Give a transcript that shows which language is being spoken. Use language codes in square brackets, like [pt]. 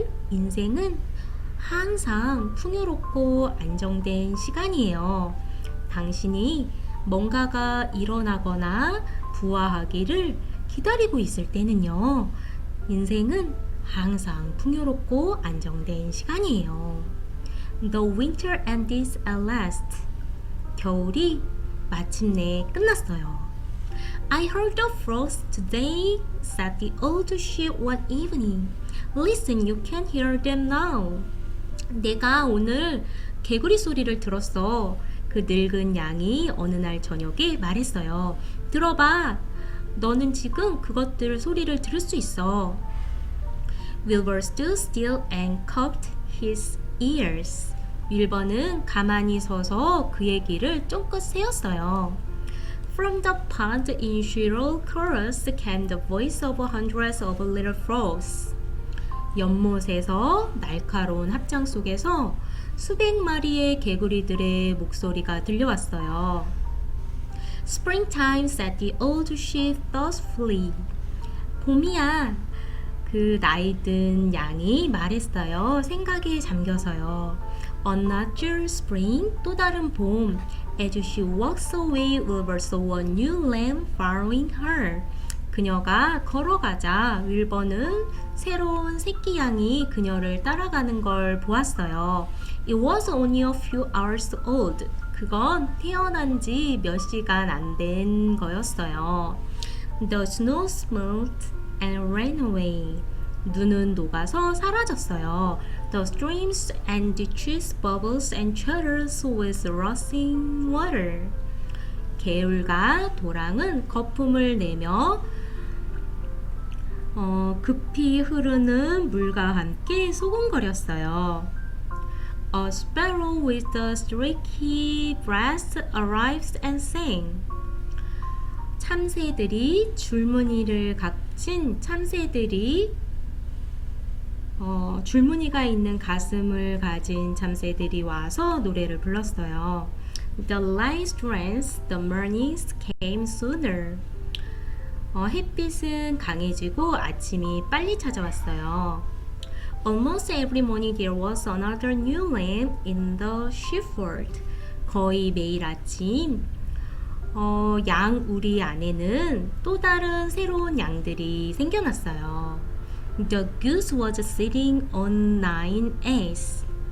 [ko] 인생은 항상 풍요롭고 안정된 시간이에요. 당신이 뭔가가 일어나거나 부화하기를 기다리고 있을 때는요. 인생은 항상 풍요롭고 안정된 시간이에요. [en] The winter ended at last. [ko] 겨울이 마침내 끝났어요. [en] I heard the frogs today, said the old sheep one evening. Listen, you can hear them now. [ko] 내가 오늘 개구리 소리를 들었어. 그 늙은 양이 어느 날 저녁에 말했어요. 들어봐. 너는 지금 그것들 소리를 들을 수 있어. [en] Wilbur stood still and cocked his ears. [ko] 윌버는 가만히 서서 그의 귀를 쫑긋 세웠어요. [en] From the pond in shrill chorus came the voice of hundreds of little frogs. [ko] 연못에서 날카로운 합창 속에서 수백 마리의 개구리들의 목소리가 들려왔어요. [en] Springtime, said the old sheep thoughtfully. [ko] 봄이야. 그 나이든 양이 말했어요. 생각에 잠겨서요. [en] Another spring, [ko] 또 다른 봄. [en] As she walks away, Wilbur saw a new lamb following her. [ko] 그녀가 걸어가자 윌버는 새로운 새끼 양이 그녀를 따라가는 걸 보았어요. [en] It was only a few hours old. [ko] 그건 태어난 지 몇 시간 안 된 거였어요. [en] The snow melted and ran away. [ko] 눈은 녹아서 사라졌어요. [en] The streams and ditches bubbles and chatters with rushing water. [ko] 개울과 도랑은 거품을 내며 급히 흐르는 물과 함께 소곤거렸어요. [en] A sparrow with a streaky breast arrived and sang. [ko] 참새들이 줄무늬를 갖춘 참새들이 줄무늬가 있는 가슴을 가진 참새들이 와서 노래를 불렀어요. [en] The light rains, the mornings came sooner. [ko] 햇빛은 강해지고 아침이 빨리 찾아왔어요. [en] Almost every morning there was another new lamb in the sheepfold. [ko] 거의 매일 아침 양 우리 안에는 또 다른 새로운 양들이 생겨났어요. [en] The goose was sitting on 9 eggs.